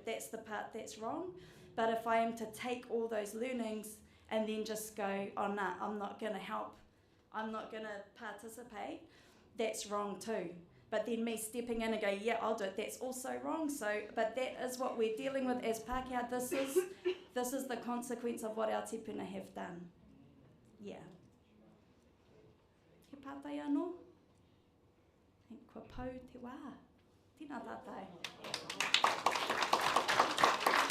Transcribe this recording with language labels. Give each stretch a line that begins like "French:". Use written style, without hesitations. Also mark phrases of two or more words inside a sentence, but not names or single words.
English: That's the part that's wrong. But if I am to take all those learnings and then just go, oh nah, I'm not going to help, I'm not going to participate, that's wrong too. But then me stepping in and go, yeah, I'll do it, that's also wrong. So, but that is what we're dealing with as Pākehā. This is the consequence of what our tipuna have done. Yeah.
Māori: He pātai anō? Kua pau te wā. Tēnā tātou.